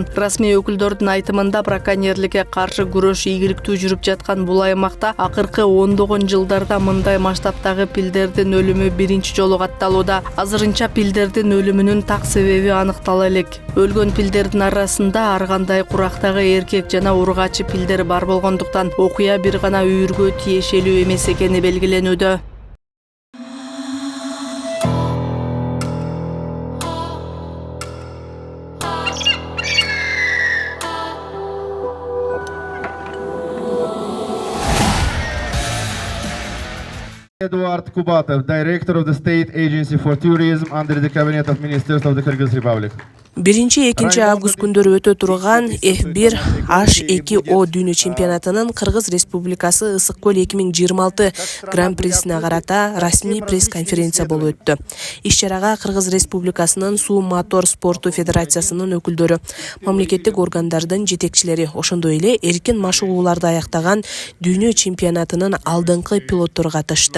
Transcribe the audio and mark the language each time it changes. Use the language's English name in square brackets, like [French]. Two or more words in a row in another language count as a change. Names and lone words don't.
[Kyrgyz] Расмий өкүлдөрдүн айтымында, браконьерликке каршы күрөш ийгиликтүү жүрүп жаткан бул аймакта акыркы ондогон жылдарда мындай масштабтагы пилдердин өлүмү биринчи жолу катталууда. Азырынча пилдердин өлүмүнүн так себеби аныктала элек. Өлгөн пилдердин арасында ар кандай курактагы эркек жана ургачы пилдер бар болгондуктан окуя бир гана үйүргө тиешелүү эмес экени белгиленүүдө. [English] Eduard Kubatov, Director of the State Agency for Tourism under the Cabinet of Ministers of the Kyrgyz Republic. [Kyrgyz] 1-2 август күндөрү өтө турган F1 H2O дүйнө чемпионатынын Кыргыз Республикасы Ысык көл 2026 гран-присине карата расмий пресс-конференция болуп өттү. Иш-чарага Кыргыз Республикасынын суу мотор спорту федерациясынын өкүлдөрү, мамлекеттик органдардын жетекчилери, ошондой эле эркин машыгууларды аяктаган дүйнө чемпионатынын алдыңкы пилоттору катышты.